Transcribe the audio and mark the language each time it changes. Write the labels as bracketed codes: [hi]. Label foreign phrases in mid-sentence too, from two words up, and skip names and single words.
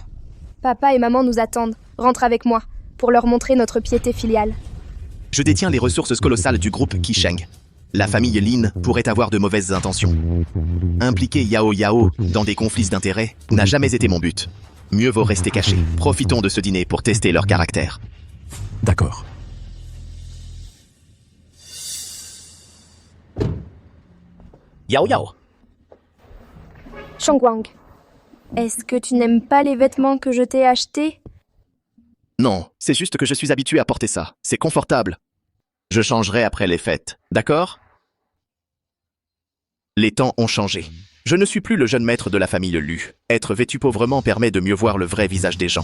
[fr] Papa et maman nous attendent. Rentre avec moi, pour leur montrer notre piété filiale. Je détiens les ressources colossales du groupe Qisheng. La famille Lin pourrait avoir de mauvaises intentions. Impliquer Yao Yao dans des conflits d'intérêts n'a jamais été mon but. Mieux vaut rester caché. Profitons de ce dîner pour tester leur caractère. D'accord. Yao Yao. Chongguang, est-ce que tu n'aimes pas les vêtements que je t'ai achetés? Non, c'est juste que je suis habitué à porter ça. C'est confortable. Je changerai après les fêtes, d'accord? Les temps ont changé. Je ne suis plus le jeune maître de la famille Lu. Être vêtu pauvrement permet de mieux voir le vrai visage des gens.